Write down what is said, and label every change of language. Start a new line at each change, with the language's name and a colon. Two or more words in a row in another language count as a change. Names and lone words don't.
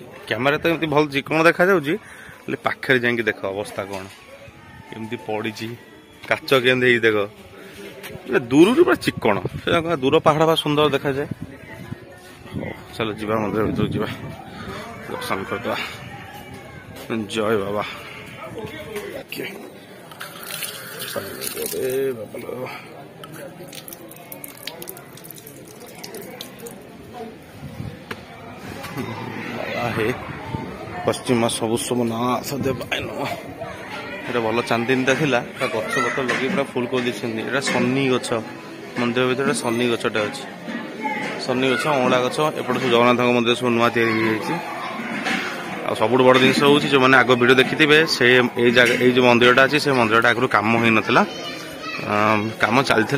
Odia: କ୍ୟାମେରା ତ ଏମିତି ଭଲ ଚିକଣ ଦେଖାଯାଉଛି, ହେଲେ ପାଖରେ ଯାଇକି ଦେଖ ଅବସ୍ଥା କଣ କେମିତି ପଡିଛି। କାଚ କେମିତି ହେଇଛି ଦେଖ, ଦୂରରୁ ପୁରା ଚିକଣ। ଦୂର ପାହାଡ ବା ସୁନ୍ଦର ଦେଖାଯାଏ। ଚାଲ ଯିବା ମନ୍ଦିର ଭିତରକୁ ଯିବା, ଦର୍ଶନ କରିଦେବା। ଜୟ ବାବା।
Sanskrit: हे पश्चिम सब सोमनाथ देवाय नमः।
Odia: ଏଟା ଭଲ ଚାନ୍ଦିନୀଟା ଥିଲା, ଗଛ ପତ୍ର ଲଗେଇ ପୁରା ଫୁଲ କରିଦେଇଛନ୍ତି। ଏଟା ସନି ଗଛ, ମନ୍ଦିର ଭିତରେ ସନି ଗଛଟା ଅଛି। ସନି ଗଛ, ଅଁଳା ଗଛ। ଏପଟେ ସବୁ ଜଗନ୍ନାଥଙ୍କ ମନ୍ଦିର ସବୁ ନୂଆ ତିଆରି ହେଇଯାଇଛି। ଆଉ ସବୁଠୁ ବଡ ଜିନିଷ ହଉଛି, ଯୋଉମାନେ ଆଗ ଭିଡିଓ ଦେଖିଥିବେ, ସେ ଏଇ ଜାଗା, ଏଇ ଯୋଉ ମନ୍ଦିରଟା ଅଛି, ସେ ମନ୍ଦିରଟା ଆଗରୁ କାମ ହେଇନଥିଲା, କାମ ଚାଲିଥିଲା।